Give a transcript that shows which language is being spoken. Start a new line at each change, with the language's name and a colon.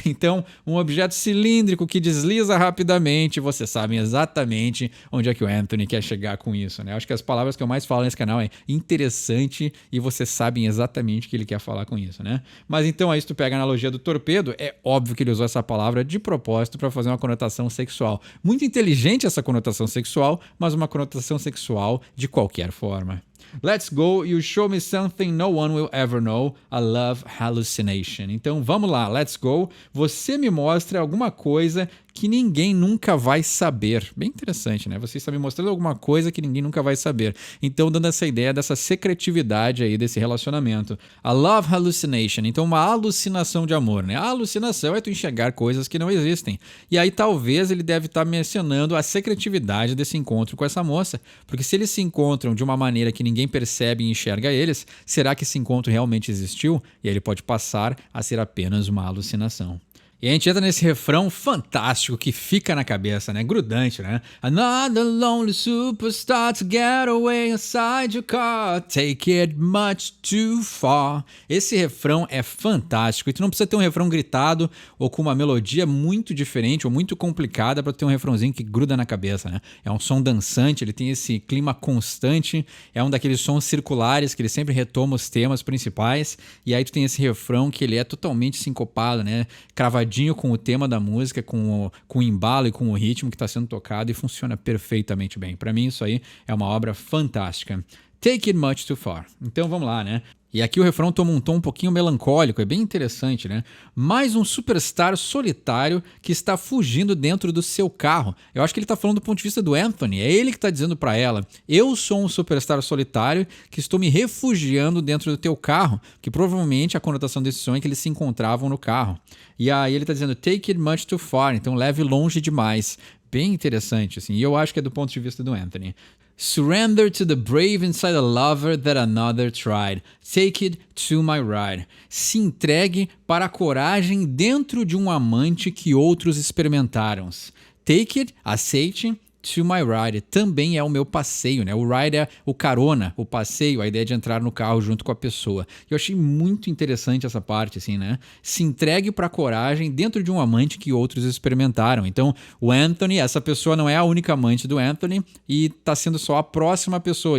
Portuguese: Então, um objeto cilíndrico que desliza rapidamente, vocês sabem exatamente onde é que o Anthony quer chegar com isso, né? Acho que as palavras que eu mais falo nesse canal é interessante e vocês sabem exatamente o que ele quer falar com isso, né? Mas então aí se tu pega a analogia do torpedo, é óbvio que ele usou essa palavra de propósito para fazer uma conotação sexual. Muito inteligente essa conotação sexual, mas uma conotação sexual de qualquer forma.
English: Let's go, you show me something no one will ever know, a love hallucination.
Portuguese: Então vamos lá,
English: let's go.
Portuguese: Você me mostra alguma coisa que ninguém nunca vai saber. Bem interessante, né? Você está me mostrando alguma coisa que ninguém nunca vai saber. Então, dando essa ideia dessa secretividade aí desse relacionamento.
English: A love hallucination.
Portuguese: Então, uma alucinação de amor, né? A alucinação é tu enxergar coisas que não existem. E aí, talvez, ele deve estar mencionando a secretividade desse encontro com essa moça. Porque se eles se encontram de uma maneira que ninguém percebe e enxerga eles, será que esse encontro realmente existiu? E aí ele pode passar a ser apenas uma alucinação. E a gente entra nesse refrão fantástico que fica na cabeça, né? Grudante, né?
English: Another lonely superstar to get away inside your car. Take it much too far.
Portuguese: Esse refrão é fantástico. E tu não precisa ter um refrão gritado ou com uma melodia muito diferente ou muito complicada para ter um refrãozinho que gruda na cabeça, né? É um som dançante, ele tem esse clima constante. É um daqueles sons circulares que ele sempre retoma os temas principais. E aí tu tem esse refrão que ele é totalmente sincopado, né? Cravadinho com o tema da música, com o embalo e com o ritmo que está sendo tocado e funciona perfeitamente bem. Para mim isso aí é uma obra fantástica.
English: Take it much too far.
Portuguese: Então vamos lá, né? E aqui o refrão toma um tom um pouquinho melancólico, é bem interessante, né? Mais um superstar solitário que está fugindo dentro do seu carro. Eu acho que ele está falando do ponto de vista do Anthony, é ele que está dizendo para ela: eu sou um superstar solitário que estou me refugiando dentro do teu carro, que provavelmente a conotação desse som é que eles se encontravam no carro. E aí ele está dizendo
English: take it much too far,
Portuguese: então leve longe demais. Bem interessante, assim, e eu acho que é do ponto de vista do Anthony.
English: Surrender to the brave inside a lover that another tried. Take it to my ride.
Portuguese: Se entregue para a coragem dentro de um amante que outros experimentaram.
English: Take it,
Portuguese: aceite,
English: to my ride.
Portuguese: Também é o meu passeio, né? O ride é o carona, o passeio, a ideia de entrar no carro junto com a pessoa. Eu achei muito interessante essa parte, assim, né? Se entregue para a coragem dentro de um amante que outros experimentaram. Então, o Anthony, essa pessoa não é a única amante do Anthony e tá sendo só a próxima pessoa.